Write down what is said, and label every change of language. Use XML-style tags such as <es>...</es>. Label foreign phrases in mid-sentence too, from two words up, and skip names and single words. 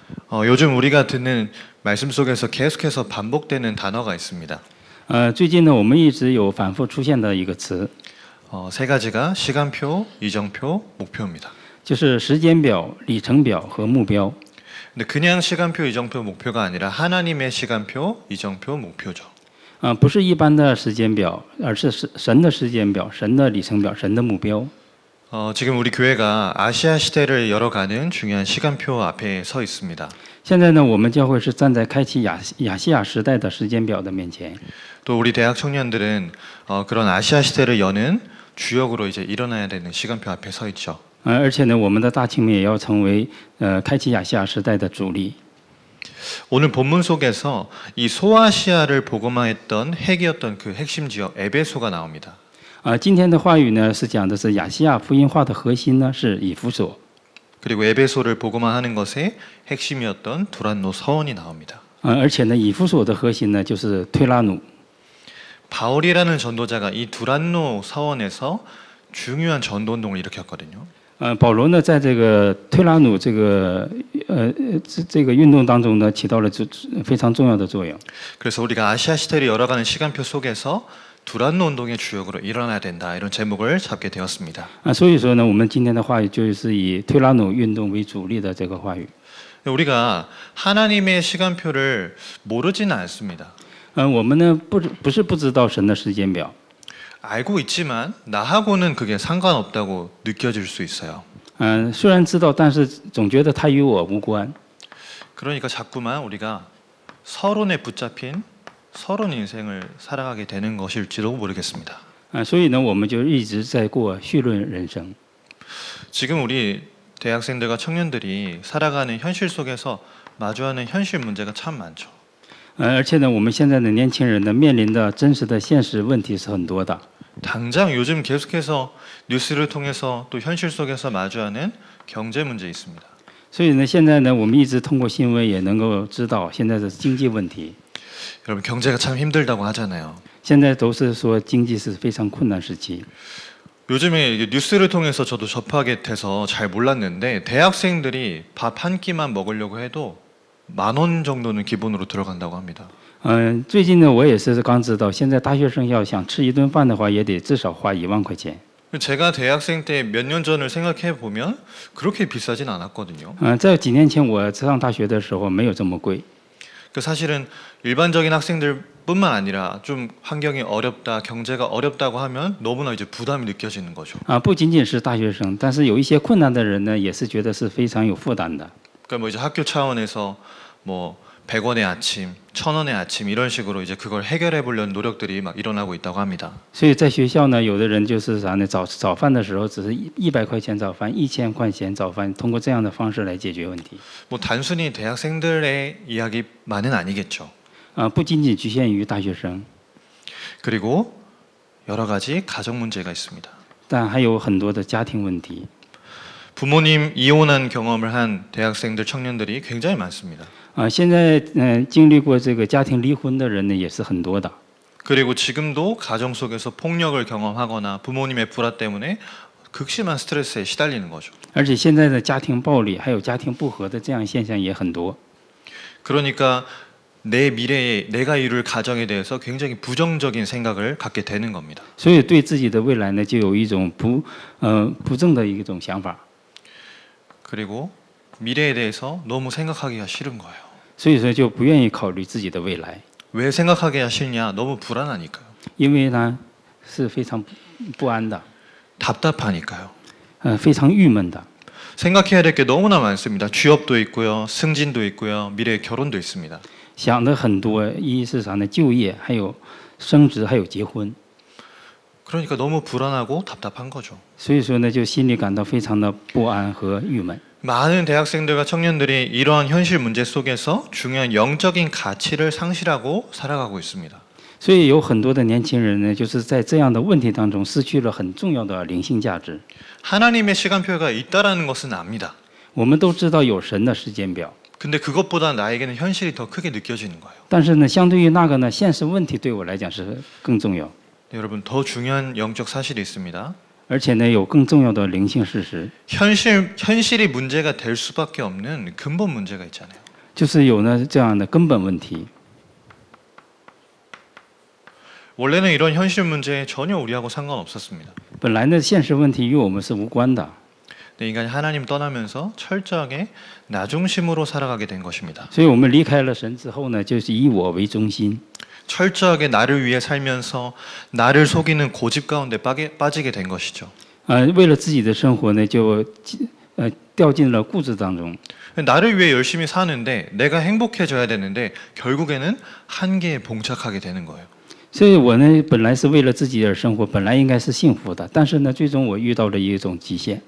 <ko>요즘 우리가 듣는 말씀 속에서 계속해서 반복되는 단어가 있습니다.</ko> <zh>最近呢，我们一直有反复出现的一个词，</zh> <ko>세 가지가 시간표, 이정표, 목표입니다.</ko> <zh>就是时间表、里程表和目标。</zh> <ko>근데 그냥 시간표, 이정표, 목표가 아니라 하나님의 시간표, 이정표, 목표죠.</ko> <zh>不是一般的时间表，而是神的时间表、神的里程表、神的目标。</zh> <ko>지금 우리 교회가 아시아 시대를 열어가는 중요한 시간표 앞에 서 있습니다.</ko> <zh>现在呢，我们教会是站在开启亚细亚时代的时间表的面前。</zh> <ko>또 우리 대학 청년들은 그런 아시아 시대를 여는 주역으로 이제 일어나야 되는 시간표 앞에 서 있죠.</ko> <zh>而且呢，我们的大青年也要成为开启亚细亚时代的主力。</zh> <ko>오늘 본문 속에서 이 소아시아를 복음화했던 핵이었던 그 핵심 지역 에베소가 나옵니다.</ko> <zh>今天的话语呢是讲的是亚细亚福音化的核心呢是以弗所，</zh> <ko>그리고 에베소를 복음화하는 것의 핵심이었던 두란노 서원이 나옵니다.</ko> <zh>而且呢以弗所的核心呢就是推拉努。</zh> <ko>바울이라는 전도자가 이 두란노 서원에서 중요한 전도 운동을 일으켰거든요.</ko> <zh>保罗呢在这个推拉努这个运动当中呢起到了非常重要的作用。</zh> <ko>그래서 우리가 아시아 시대를 열어가는 시간표 속에서 두란노 운동의 주역으로 일어나야 된다 이런 제목을 잡게 되었습니다.</ko> <zh>所以说呢，我们今天的话语就是以推拉努运动为主力的这个话语。</zh> <ko>우리가 하나님의 시간표를 모르지는 않습니다.</ko> <zh>我们呢不是不知道神的时间表，</zh> <ko>알고 있지만 나하고는 그게 상관없다고 느껴질 수 있어요.</ko> <zh>虽然知道，但是总觉得它与我无关。</zh> <ko>그러니까 자꾸만 우리가 서론에 붙잡힌 서론 인생을 살아가게 되는 것일지도 모르겠습니다.</ko> <zh>所以呢，我们就一直在过绪论人生。</zh> <ko>지금 우리 대학생들과 청년들이 살아가는 현실 속에서 마주하는 현실 문제가 참 많죠.</ko> <zh>而且呢，我们现在的年轻人呢，面临的真实的现实问题是很多的。</zh> <ko>당장 요즘 계속해서 뉴스를 통해서 또 현실 속에서 마주하는 경제 문제 있습니다.</ko> <zh>所以呢，现在呢，我们一直通过新闻也能够知道现在的经济问题。</zh> <ko>여러분 경제가 참 힘들다고 하잖아요.</ko> <zh>现在都是说经济是非常困难时期。</zh> <ko>요즘에 뉴스를 통해서 저도 접하게 돼서 잘 몰랐는데 대학생들이 밥 한 끼만 먹으려고 해도 10,000원 정도는 기본으로 들어간다고 합니다.</ko> <zh>最近呢，我也是刚知道，现在大学生要想吃一顿饭的话，也得至少花1万块钱。</zh> <ko>제가 대학생 때 몇 년 전을 생각해 보면 그렇게 비싸진 않았거든요.</ko> <zh>在几年前我上大学的时候没有这么贵。</zh> <ko>사실은 일반적인 학생들뿐만 아니라 좀 환경이 어렵다, 경제가 어렵다고 하면 너무나 이제 부담이 느껴지는 거죠.</ko> <zh>不仅仅是大学生，但是有一些困难的人呢，也是觉得是非常有负担的。</zh> <ko>그러니까 뭐 이제 학교 차원에서 뭐 100원의 아침, 1,000원의 아침 이런 식으로 이제 그걸 해결해 보려는 노력들이 막 일어나고 있다고 합니다.</ko> <zh>所以在学校呢，有的人就是啥呢？早饭的时候只是100块钱早饭，1000块钱早饭，通过这样的方式来解决问题。</zh> <ko>뭐 단순히 대학생들의 이야기만은 아니겠죠.</ko> <zh>不仅仅局限于大学生，</zh> <ko>그리고 여러 가지 가정 문제가 있습니다.</ko> <zh>但还有很多的家庭问题。</zh> <ko>부모님 이혼한 경험을 한 대학생들, 청년들이 굉장히 많습니다.</ko> <zh>现在经历过这个家庭离婚的人呢，也是很多的。</zh> <ko>그리고 지금도 가정 속에서 폭력을 경험하거나 부모님의 불화 때문에 극심한 스트레스에 시달리는 거죠.</ko> <zh>而且现在的家庭暴力还有家庭不和的这样现象也很多。</zh> <ko>그러니까 내 미래에 내가 이룰 가정에 대해서 굉장히 부정적인 생각을 갖게 되는 겁니다.</ko> <zh>所以对自己的未来呢，就有一种不正的一种想法。</zh> <ko>그리고 미래에 대해서 너무 생각하기가 싫은 거예요.</ko> <zh>所以说就不愿意考虑自己的未来，</zh> <ko>왜 생각하기가 싫냐? 너무 불안하니까요.</ko> <zh>因为呢是非常不安的，</zh> <ko>답답하니까요.</ko> <zh>非常郁闷的。</zh> <ko>생각해야 될 게 너무나 많습니다. 취업도 있고요, 승진도 있고요, 미래의 결혼도 있습니다.</ko> <zh>想的很多，一是啥呢？就业，还有升职，还有结婚。</zh> <ko>그러니까 너무 불안하고 답답한 거죠.</ko> <zh>所以说呢，就心里感到非常的不安和郁闷。</zh> <ko>많은 대학생들과 청년들이 이러한 현실 문제 속에서 중요한 영적인 가치를 상실하고 살아가고 있습니다.</ko> <zh>所以有很多的年轻人呢，就是在这样的问题当中失去了很重要的灵性价值。</zh> <ko>하나님의 시간표가 있다라는 것은 압니다.</ko> <zh>我们都知道有神的时间表，</zh> <ko>근데 그것보다 나에게는 현실이 더 크게 느껴지는 거예요.</ko> <zh>但是呢，相对于那个呢，现实问题对我来讲是更重要。</zh> <ko>네, 여러분 더 중요한 영적 사실이 있습니다.</ko> <zh>而且呢，有更重要的灵性事实。</zh> <ko>현실이 문제가 될 수밖에 없는 근본 문제가 있잖아요.</ko> <zh>就是有呢这样的根本问题。</zh> <ko>원래는 이런 현실 문제에 전혀 우리하고 상관없었습니다.</ko> <zh>本来呢，现实问题与我们是无关的，</zh> <ko>근데 인간이 하나님 떠나면서 철저하게 나 중심으로 살아가게 된 것입니다.</ko> <zh>所以我们离开了神之后呢，就是以我为中心，</zh> <ko>철저하게 나를 위해 살면서 나를 속이는 고집 가운데 빠지게 된 것이죠.</ko> <zh>为了自己的生活呢，就掉进了固执当中。</zh> <ko>나를 위해 열심히 사는데 내가 행복해져야 되는데 결국에는 한계에 봉착하게 되는 거예요.</ko> <zh>所以我呢，本来是为了自己而生活，本来应该是幸福的，但是呢，最终我遇到了一种极限。</zh>